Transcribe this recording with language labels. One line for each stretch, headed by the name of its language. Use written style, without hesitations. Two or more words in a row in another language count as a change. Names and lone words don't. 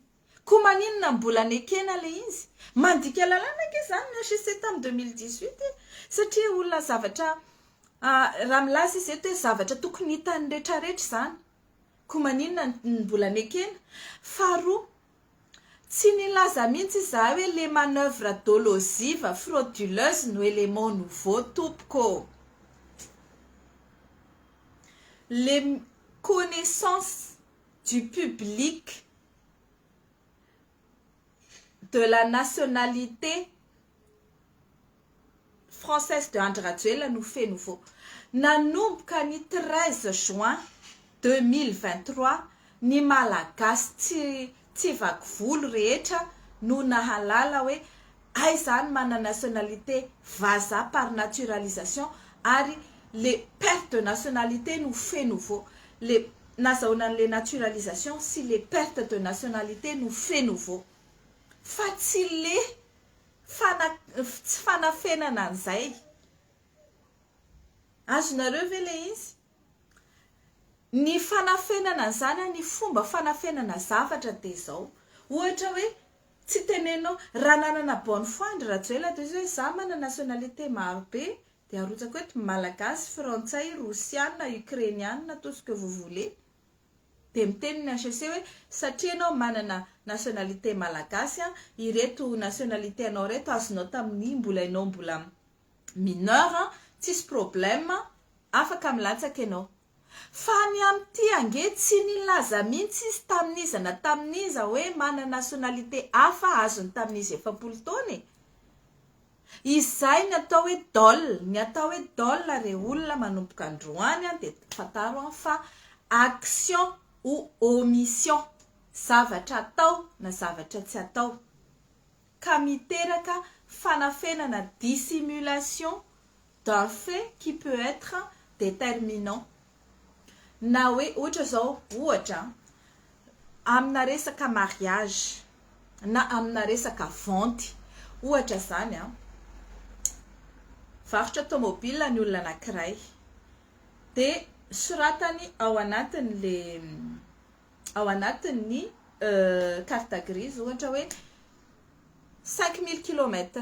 Malagasy: Ko maninona mbola nekena le izy mandika lalàna ke zany ny HCC tamin'ny 2018 satria olona zavatra raha milaza izy eto hoe zavatra tokony hitan'ny rehetrarehetra zany. Ko maninona mbola nekena. Faharoa, tsy nilaza mihitsy izahay hoe
French: les manœuvres dolosives frauduleuses
Malagasy: no
French: élément nouveau
Malagasy: tompoko.
French: Les connaissances du public de la nationalité française de Andry Rajoelina nous fait nouveau.
Malagasy: Nanomboka ny 13 juin 2023 ny malagasy tsy vaky volo rehetra no nahalala hoe aizany mana nationalité vaza
French: par naturalisation
Malagasy: ary
French: les pertes de nationalité nous fait nouveau. Les nazahoana les naturalisation si les pertes de nationalité nous fait nouveau.
Malagasy: Fa tsy le fanafenana an'izay. Azonareo ve le izy? Ny fanafenana zany ny fomba fanafenana zavatra de zao. Ohatra hoe tsy tenenao raha nanana
French: bonne foi
Malagasy: Andry Rajoelina de hoe za mana nationalité maro be de arotsaka hoe malagasy, frantsay, russiana, ukrainiana,
French: tout ce que vous voulez.
Malagasy: De miteny ny HCC hoe satria anao manana nationalité malagasy ireto nationalité anao reto azonao tamin'ny mbola ianao mbola mineur tsisy problème afaka milatsaka ianao. Fa ny amty ange tsy nilaza mihitsy izy tamin'iza na tamin'iza hoe mana nationalité hafa azony tamin'izy 70 taona. Izay ny atao hoe dol, ny atao hoe dol re olona manomboka androany de fataro fa
French: action ou omission,
Malagasy: zavatra atao na zavatra tsy atao. Ka miteraka fanafenana
French: dissimulation d'un fait qui peut être déterminant.
Malagasy: Na hoe ohatra zao, ohatra amina resaka mariage na amina resaka vente, ohatra zany varotra automobile ny olona anankiray de soratany ao anatin'ny
French: carte grise
Malagasy: ohatra hoe 5000 km.